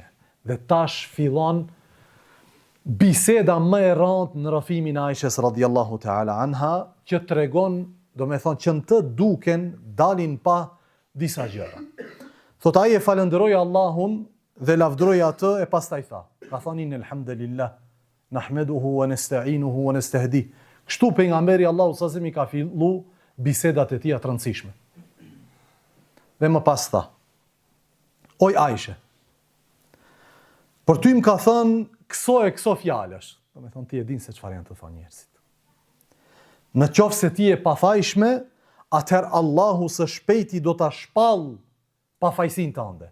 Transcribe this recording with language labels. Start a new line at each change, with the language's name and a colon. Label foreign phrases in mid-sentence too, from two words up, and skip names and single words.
Albanian: Dhe tash fillon biseda më e rëndë në rrëfimin e Aishës
Arabic: رضي الله تعالى عنها,
Albanian: që tregon, do me thonë, që në të duken dalin pa disa gjëra. Thot ai e falënderoi Allahun dhe lavdroi atë e pastaj tha. Ka thonin
Arabic: الحمد لله نحمده ونستعينه ونستهدي.
Albanian: Kështu pejgamberi Allahu
Arabic: صلى الله عليه وسلم
Albanian: ka fillu bisedat e tija të rëndësishme. Dhe më pas tha, oj Aisha, për ty më ka thënë këso fjalësh. Do me thonë ti e din se çfarë janë të thonë njerëzit. Në qoftë se ti e pafajshme, atëherë Allahu së shpejti do ta shpall pafajsin tënde.